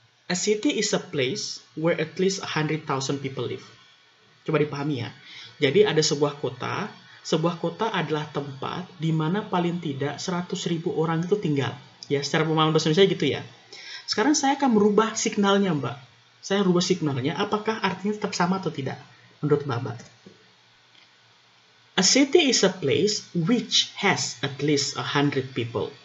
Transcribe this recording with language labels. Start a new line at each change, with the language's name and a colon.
English: A city is a place where at least 100,000 people live.
Indonesian: Coba dipahami ya. Jadi ada sebuah kota adalah tempat di mana paling tidak 100.000 orang itu tinggal. Ya, secara pemahaman bahasa Indonesia gitu ya. Sekarang saya akan merubah signalnya, Mbak. Saya rubah signalnya, apakah artinya tetap sama atau tidak menurut Mbak?
English: A city is a place which has at least 100 people.